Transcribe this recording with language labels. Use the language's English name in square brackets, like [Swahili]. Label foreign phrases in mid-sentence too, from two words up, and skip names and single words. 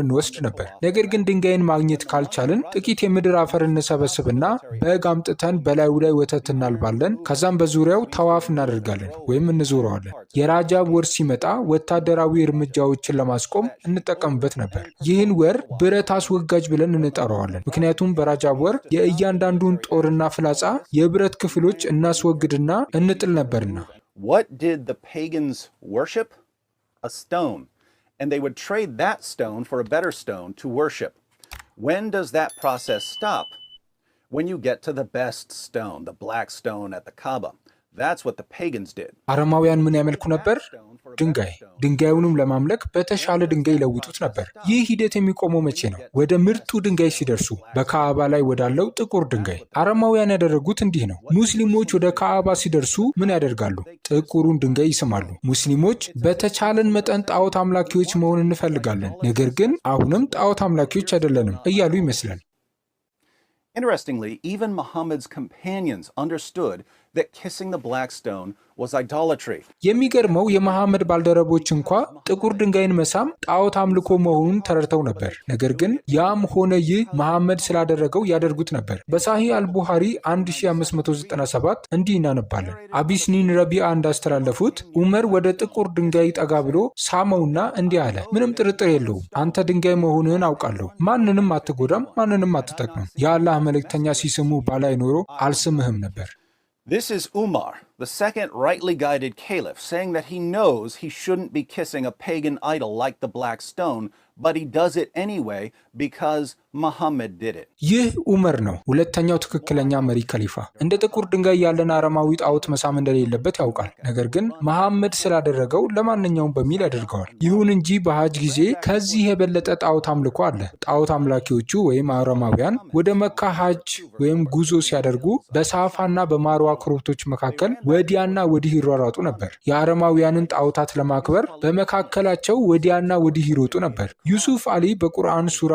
[Amharic] እንወስድ ነበር። ነገር ግን ድንጋይን ማግኘት ካልቻልን ጥቂት የምድር አፈር እንሰበስብና በግ አምጥተን በላዩ ላይ ወተት እናልባለን። ከዛም በዙሪያው ተዋፍ እናደርጋለን ወይም እንዞረዋለን። የራጃብ ወር ሲመጣ ወታደራዊ እርምጃዎችን ለማስቆም እንጠቀምበት ነበር። ይህን ወር ብረት አስወጋጅ ብለን እንጠራዋለን። ምክንያቱም በራጃብ ወር የእያንዳንዱን ጦርና ፍላጻ የብረት ክፍሎች እናስወግድና እንጥል ነበርና። [English] What did the pagans worship? A stone. And they would trade that stone for a better stone to worship. When does that process stop? When you get to the best stone, the black stone at the Kaaba. That's what the pagans did. [Amharic] አረማውያን ምን ያመልኩ ነበር? ድንጋይ። ድንጋዩንም ለማምለክ በተሻለ ድንጋይ ይለውጡት ነበር። ይህ ሂደት የሚቆመው መቼ ነው? ወደ ምርጡ ድንጋይ ሲደርሱ፣ በካዕባ ላይ ወዳለው ጥቁር ድንጋይ። አረማውያን ያደረጉት እንዲህ ነው። ሙስሊሞች ወደ ካዕባ ሲደርሱ ምን ያደርጋሉ? ጥቁሩን ድንጋይ ይስማሉ። ሙስሊሞች በተቻለን መጠን ጣዖት አምላኪዎች መሆን እንፈልጋለን፣ ነገር ግን አሁንም ጣዖት አምላኪዎች አይደለንም እያሉ ይመስላል። [English] Interestingly, even Muhammad's companions understood that kissing the black stone was idolatry. [Amharic] የሚገርመው የመሐመድ ባልደረቦች እንኳ ጥቁር ድንጋይን መሳም ጣዖት አምልኮ መሆኑን ተረድተው ነበር። ነገር ግን ያም ሆነ ይህ መሐመድ ስላደረገው ያደርጉት ነበር። በሳሂህ አልቡሃሪ 1597 እንዲህ እናነባለን። አቢስኒን ረቢአ እንዳስተላለፉት ዑመር ወደ ጥቁር ድንጋይ ጠጋ ብሎ ሳመውና እንዲህ አለ፣ ምንም ጥርጥር የለውም አንተ ድንጋይ መሆንህን አውቃለሁ። ማንንም አትጎዳም፣ ማንንም አትጠቅምም። የአላህ መልእክተኛ ሲስሙ ባላይ ኖሮ አልስምህም ነበር። [English] This is Umar, the second rightly guided caliph, saying that he knows he shouldn't be kissing a pagan idol like the black stone, but he does it anyway because Muhammad did it. [Amharic] ይህ ዑመር ነው ሁለተኛው ትክክለኛ መሪ ከሊፋ። እንደ ጥቁር ድንጋይ ያለን አረማዊ ጣዖት መሳም እንደሌለበት ያውቃል። ነገር ግን መሐመድ ስላደረገው ለማንኛውም በሚል ያደርገዋል። ይሁን እንጂ በሐጅ ጊዜ ከዚህ የበለጠ ጣዖት አምልኮ አለ። ጣዖት አምላኪዎቹ ወይም አረማውያን ወደ መካ ሐጅ ወይም ጉዞ ሲያደርጉ በሳፋና በማርዋ ኮረብቶች መካከል ወዲያና ወዲህ ይሯሯጡ ነበር። የአረማውያንን ጣዖታት ለማክበር በመካከላቸው ወዲያና ወዲህ ይሮጡ ነበር። ዩሱፍ አሊ በቁርአን ሱራ